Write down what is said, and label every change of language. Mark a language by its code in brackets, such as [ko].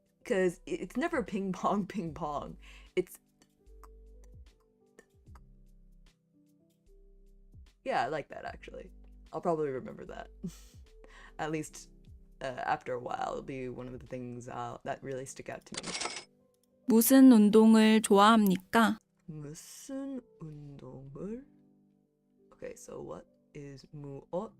[en] Because it's never ping pong, ping pong. It's, yeah, I like that actually. I'll probably remember that. At least after a while, it'll be one of the things that really stick out to me. [ko] 무슨 운동을 좋아합니까? 무슨 운동을? [en] Okay, so what is 무엇?